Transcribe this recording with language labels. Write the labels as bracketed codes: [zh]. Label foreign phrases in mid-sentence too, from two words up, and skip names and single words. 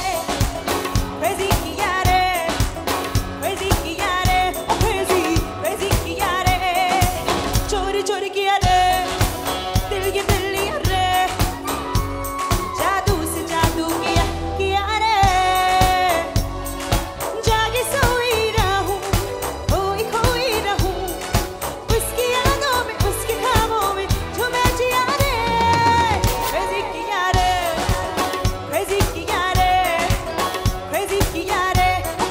[hi] Crazy kiya re. Crazy kiya re. [en] Oh crazy, crazy [hi] किया रे। चोरी चोरी किया रे. दिल ये दिल लिया रे. जादू से जादू किया रे. जागी सोई रहूँ, खोई रहूँ. उसकी यादों में, उसकी ख़्वाबों में, जो मैं जिया रे. Crazy kiya re. Crazy kiya re. Crazy kiya re.